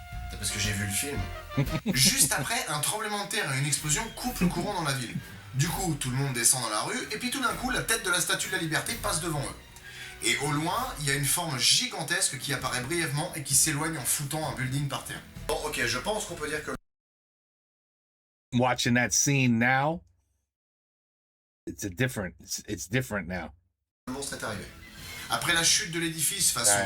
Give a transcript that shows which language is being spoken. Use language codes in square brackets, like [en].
[fr] C'est parce que j'ai vu le film. Juste après, un tremblement de terre et une explosion coupent le courant dans la ville. Du coup, tout le monde descend dans la rue, et puis tout d'un coup, la tête de la Statue de la Liberté passe devant eux. Et au loin, il y a une forme gigantesque qui apparaît brièvement et qui s'éloigne en foutant un building par terre. Bon, ok, je pense qu'on peut dire que [en] Watching that scene now, it's different now. [fr] le monstre est arrivé. Après la chute de l'édifice façon